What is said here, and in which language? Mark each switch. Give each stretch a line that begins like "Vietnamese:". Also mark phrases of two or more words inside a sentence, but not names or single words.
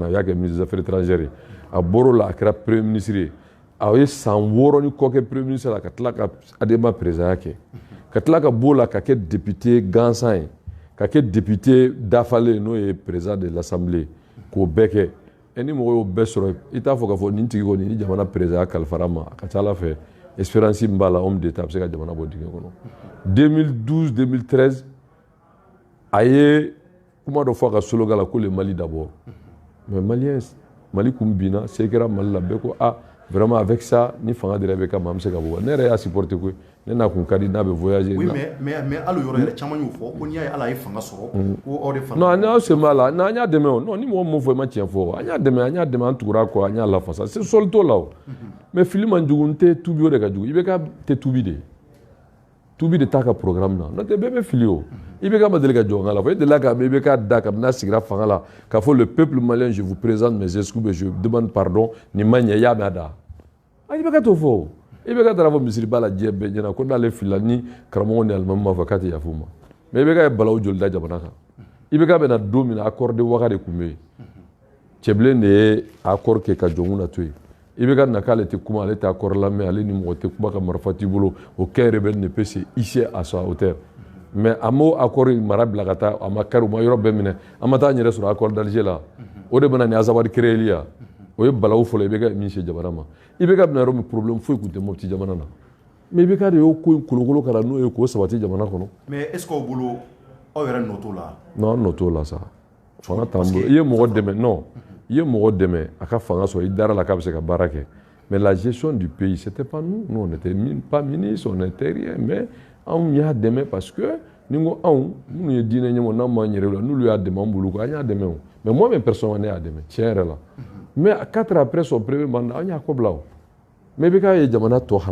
Bambara: a y'a kɛ
French: ministre des affaires étrangères
Bambara: ye a bɔr'o la a kɛra
French: premier ministre
Bambara: ye a ye san 6 ni kɔ kɛ
French: premier ministre
Bambara: la ka tila ka ADEMA présidentya kɛ ka tila ka b'o la ka kɛ député gansan ye ka kɛ député dafalen n'o ye
French: président de l'assemblée
Bambara: k'o bɛɛ kɛ ni mɔgɔ y'o bɛɛ sɔrɔ i t'a fɔ k'a fɔ nin tigi kɔni ni jamana présidentya kalifara ma a ka ca Ala fɛ espérance min b'a la
French: homme d'état
Bambara: a bɛ se ka jamana bɔ dingɛ kɔnɔ 2012 2013 a ye kuma dɔ fɔ a ka slogan la ko
French: le Mali d'abord mais maliens
Bambara: Mali kun binna se kɛra Mali la bɛɛ ko
French: vraiment avec ça
Bambara: ni fanga dira IBK ma an bɛ se ka bɔ ne yɛrɛ y'a supporter koyi ne n'a kun ka di n'a bɛ voyager
French: oui mais
Bambara: hali yɔrɔ yɛrɛ caman y'o fɔ ko n'i y'a ye ala ye fanga sɔrɔ ko aw de fanga non n'aw sen b'a la an y'a dɛmɛ o non ni mɔgɔ min m'o fɔ i ma tiɲɛ fɔ an y'a dɛmɛ an tugura kɔ an y'a lafasa c'est sɔli t'o la o mais fili man jugu n tɛ tubi o de ka jugu IBK tɛ tubi de tubi de t'a ka programme na n'o tɛ bɛɛ bɛ fili o IBK ma deli ka jɔ n ka la fɔ e delila ka IBK da kabini n'a sigira fanga la k'a fɔ
French: le peuple malien je vous présente mes excuses je demande pardon
Bambara: nin ma ɲɛ i y'a mɛn a da i bɛ ka t'o fɔ i bɛ ka taara fɔ misiriba la diɲɛ bɛɛ ɲɛna ko n'ale filila ni karamɔgɔ ni alimami m'a fɔ k'a tɛ yafa u ma mais i bɛ ka ye balawu joli da jamana kan i bɛ ka bɛna don min na
French: accord de Ouaga
Bambara: de tun bɛ yen cɛbilen de ye accord kɛ ka jɔnw na to yen i bɛ ka na k'ale tɛ kuma ale tɛ accord lamɛn ale ni mɔgɔ tɛ kuma ka marifa t'i bolo
French: aucun rebelle ne peut se hisser à sa hauteur
Bambara: mais a m'o accord mara bila ka taa a ma kari u ma yɔrɔ bɛɛ minɛ an ma taa an yɛrɛ sɔrɔ
French: accord d'Alger
Bambara: la o de bɛna ni azabari créeli ya o ye balawu fɔlɔ i bɛ ka min se jamana ma i bɛ ka bɛna yɔrɔ min problème foyi tun tɛ Mopti jamana na mais i bɛ ka de y'o ko in kolokolo ka na n'o ye k'o sabati jamana kɔnɔ.
French: mais est ce que
Bambara: aw bolo aw yɛrɛ nɔ t'o la. non an nɔ t'o la sa fanga t'an bolo i ye mɔgɔ dɛmɛ non i ye mɔgɔ dɛmɛ a ka fanga sɔrɔ i dara la k'a bɛ se ka baara kɛ
French: mais la gestion du pays c'était pas nous on n'était pas ministre on n'était rien
Bambara: mais anw y'a dɛmɛ parce que ni n ko anw minnu ye diinɛ ɲɛmɔgɔ n'an m'an yɛrɛ la n'olu y'a dɛmɛ an bolo an y'a dɛmɛ o
French: mais moi-même personnellement
Bambara: ne y'a dɛmɛ tiɲɛ yɛrɛ la mais
French: 4 ans après son premier mandat
Bambara: an y'a kɔ bila o mais i bɛ k'a ye jamana tɔ hala